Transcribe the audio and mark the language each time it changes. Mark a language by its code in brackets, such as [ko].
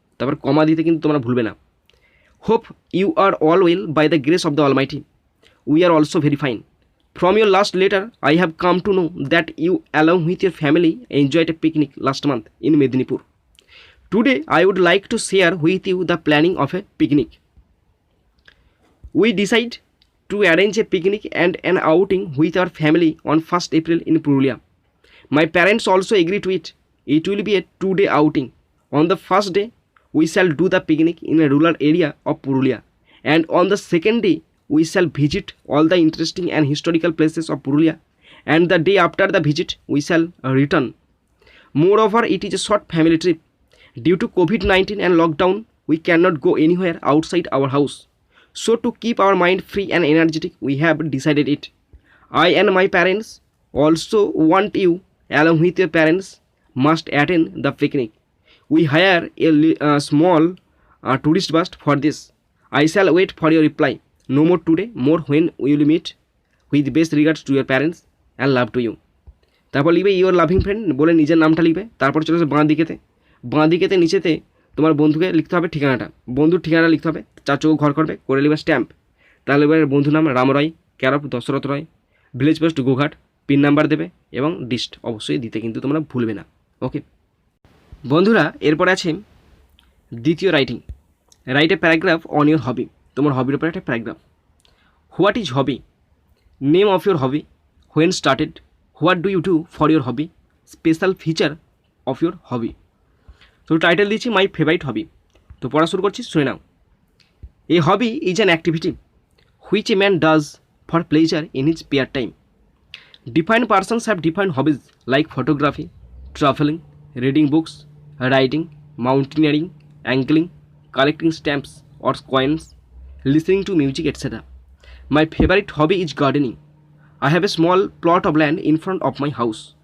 [bn] তারপর কমা দিতে কিন্তু তোমরা ভুলবে না। [en] Hope you are all well by the grace of the almighty. We are also very fine. From your last letter I have come to know that you along with your family enjoyed a picnic last month in Medinipur. Today I would like to share with you the planning of a picnic. We decide to arrange a picnic and an outing with our family on 1st April in Purulia. My parents also agree to it. It will be a 2-day outing. On the first day, we shall do the picnic in a rural area of Purulia, and on the second day, we shall visit all the interesting and historical places of Purulia, and the day after the visit, we shall return. Moreover, it is a short family trip. Due to COVID-19 and lockdown, we cannot go anywhere outside our house. So to keep our mind free and energetic, we have decided it. I and my parents also want you, along with your parents, must attend the picnic. We hire a small tourist bus for this. I shall wait for your reply. No more today, more when we will meet. With best regards to your parents and love to you. [bn] তারপর লিখবে [en] your loving friend [bn] বলে নিজের নামটা লিখবে। তারপর চলে আসবে বাঁ দিকেতে নিচেতে তোমার বন্ধুকে লিখতে হবে ঠিকানাটা, বন্ধুর ঠিকানা লিখতে হবে, 4 চৌকো ঘর করবে, করে লিখবে স্ট্যাম্প। তাহলে এবার বন্ধুর নাম রাম রায়, ক্যারফ দশরথ রায়, village post Goghat, pin number দেবে এবং ডিস্ট অবশ্যই দিতে কিন্তু তোমরা ভুলবে না। ওকে বন্ধুরা, এরপর আছে দ্বিতীয় writing. [en] Write a paragraph on your hobby. [bn] তোমার হবির উপর একটা paragraph. [en] What is hobby? Name of your hobby, when started, what do you do for your hobby, special feature of your hobby. [bn] তো টাইটেল দিচ্ছি [en] My favourite hobby. [bn] তো পড়া শুরু করছি, শুনে নাও। [en] A hobby is an activity which a man does for pleasure in his spare time. Defined persons have defined hobbies like photography, traveling, reading books, riding, mountaineering, angling, collecting stamps or coins, listening to music, etc. My favorite hobby is gardening. I have a small plot of land in front of my house.